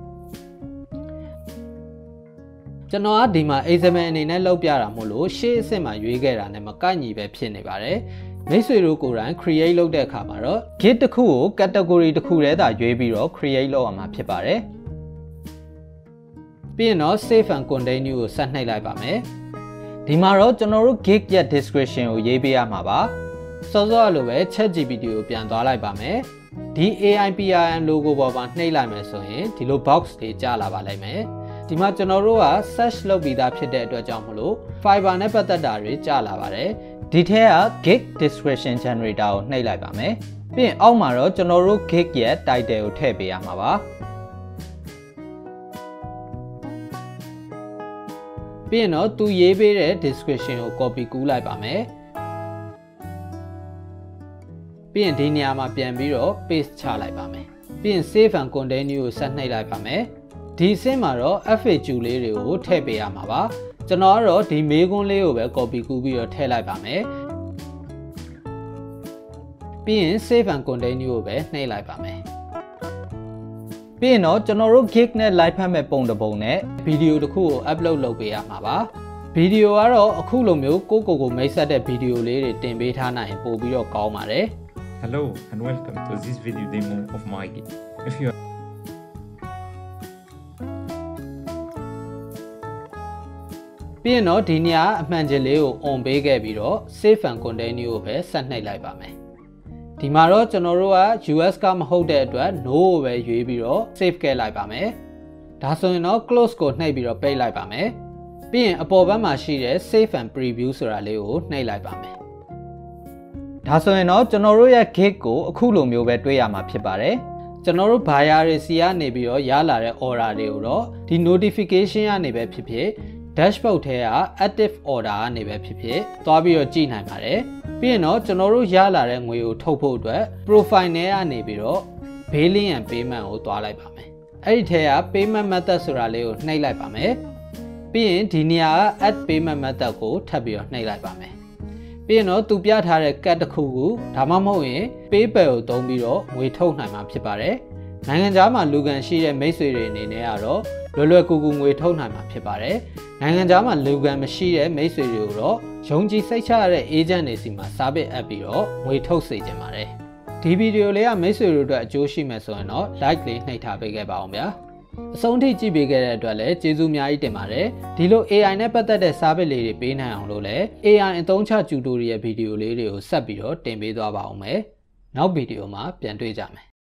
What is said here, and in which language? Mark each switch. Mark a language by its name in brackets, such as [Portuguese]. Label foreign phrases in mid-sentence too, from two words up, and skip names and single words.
[Burmese] ကျွန်တော်ကဒီမှာ example အနေနဲ့လုပ်ပြတာမို့လို့ရှေ့အဆင့်မှာရွေးခဲ့တာနဲ့မကိုက်ညီပဲဖြစ်နေပါတယ်မိတ်ဆွေတို့ကိုယ်တိုင် create လုပ်တဲ့အခါမှာတော့ git တစ်ခုကို category တစ်ခုတည်းသာရွေးပြီးတော့ create လုပ်ရမှာဖြစ်ပါတယ် ပြီးရင်တော့ [English] save and continue [Burmese] ကိုဆက်နှိပ်လိုက်ပါမယ်ဒီမှာတော့ကျွန်တော်တို့ git ရဲ့ description ကိုရေးပေးရမှာပါစောစောလိုပဲ ChatGPT ကိုပြန်သွားလိုက်ပါမယ်ဒီ AI PRM logo ပေါ်မှာနှိပ်လိုက်မယ်ဆိုရင်ဒီလို box တွေကြာလာပါလိမ့်မယ်ဒီမှာကျွန်တော်တို့က search လုပ်ပြီးသားဖြစ်တဲ့အတွက်ကြောင့်မလို့ Fiverr နဲ့ပတ်သက်တာတွေကြာလာပါတယ်ဒီထဲက [English] git description generator [Burmese] ကိုနှိပ်လိုက်ပါမယ်ပြီးရင်အောက်မှာတော့ကျွန်တော်တို့ git ရဲ့ title ကိုထည့်ပေးရမှာပါ ပြီးရင်တော့သူရေးပေးတဲ့ description ကို copy ကူးလိုက်ပါမယ်ပြီးရင်ဒီနေရာမှာပြန်ပြီးတော့ paste ချလိုက်ပါမယ်ပြီးရင် [English] save and continue [Burmese] ကိုဆက်နှိပ်လိုက်ပါမယ်ဒီအဆင့်မှာတော့ FAQ လေးတွေကိုထည့်ပေးရမှာပါကျွန်တော်ကတော့ဒီမေးခွန်းလေးကိုပဲ copy ကူးပြီးတော့ထည့်လိုက်ပါမယ် ပြီးရင် [English] save and continue [Burmese] ကိုပဲနှိပ်လိုက်ပါမယ်ပြီးရင်တော့ကျွန်တော်တို့ gig နဲ့ live ဖတ်မဲ့ပုံတစ်ပုံနဲ့ဗီဒီယိုတစ်ခုကို upload လုပ်ပေးရမှာပါဗီဒီယိုကတော့အခုလိုမျိုးကိုမိတ်ဆက်တဲ့ဗီဒီယိုလေးတွေတင်ပေးထားနိုင်ရင်ပို့ပြီးတော့ကောင်းပါတယ် [English] Hello and welcome to this video demo of MYANMAR. If you [Burmese] ပြီးရင်တော့ဒီနေရာအမှန်ချင်းလေးကို on ပေးခဲ့ပြီးတော့ [English] save and continue [Burmese] ကိုပဲဆက်နှိပ်လိုက်ပါမယ်ဒီမှာတော့ကျွန်တော်တို့က US ကမဟုတ်တဲ့အတွက် no ကိုပဲရွေးပြီးတော့ save ခဲ့လိုက်ပါမယ်ဒါဆိုရင်တော့ close ကိုနှိပ်ပြီးတော့ပိတ်လိုက်ပါမယ်ပြီးရင်အပေါ်ဘက်မှာရှိတဲ့ [English] save and preview [Burmese] ဆိုတာလေးကိုနှိပ်လိုက်ပါ မယ်ဒါဆိုရင်တော့ကျွန်တော်တို့ရဲ့ gig ကိုအခုလိုမျိုးပဲတွေ့ရမှာဖြစ်ပါတယ်ကျွန်တော်တို့ buyer တွေစီကနေပြီးတော့ရလာတဲ့ order တွေကိုတော့ဒီ notification ကနေပဲဖြစ်ဖြစ် dashboard ထဲက [English] active order [Burmese] ကနေပဲဖြစ်ဖြစ်သွားပြီးတော့ကြည့်နိုင်ပါတယ်ပြီးရင်တော့ကျွန် တော်တို့ရလာတဲ့ငွေကိုထုတ်ဖို့အတွက် profile ထဲကနေပြီးတော့ [English] billing and payment [Burmese] ကိုသွားလိုက်ပါမယ်အဲ့ဒီထဲက [English] payment method [Burmese] ဆိုတာလေးကိုနှိပ်လိုက်ပါမယ်ပြီးရင်ဒီနေရာက [English] add payment method [Burmese] ကိုထ ပ်ပြီးတော့နှိပ်လိုက်ပါမယ်ပြီးရင်တော့သူပြထားတဲ့ cut တစ်ခုကိုဒါမှမဟုတ်ရင် PayPal ကိုသုံးပြီးတော့ငွေထုတ်နိုင်မှာဖြစ်ပါတယ်နိုင်ငံ ခြားမှာလူကန်ရှိတဲ့မိတ်ဆွေတွေအနေနဲ့ကတော့လွယ်ကူငွေထုတ်နိုင်မှာဖြစ်ပါတယ်နိုင်ငံခြားမှာလူကန်မရှိတဲ့မိတ်ဆွေတွေကိုတော့ယုံကြည်စိတ်ချရတဲ့ agent တွေစီမှာ [English] service app [Burmese] ပြီးတော့ငွေထုတ်စေချင်ပါတယ်ဒီဗီဒီယိုလေးကမိတ်ဆွေတို့အတွက်အကျိုးရှိမယ်ဆိုရင်တော့ like လေးနှိပ်ထားပေးခဲ့ပါအောင်ဗျာအဆုံးထိကြည့်ပေးခဲ့တဲ့အတွက်လည်းကျေးဇူးအများကြီးတင်ပါတယ်ဒီလို AI နဲ့ပတ်သက်တဲ့ service လေးတွေပေးနိုင်အောင်လို့လည်း AI အသုံးချ tutorial ဗီဒီယိုလေးတွေကိုဆက်ပြီးတော့တင်ပေးသွားပါအောင်မယ်နောက်ဗီဒီယိုမှာပြန်တွေ့ကြမယ်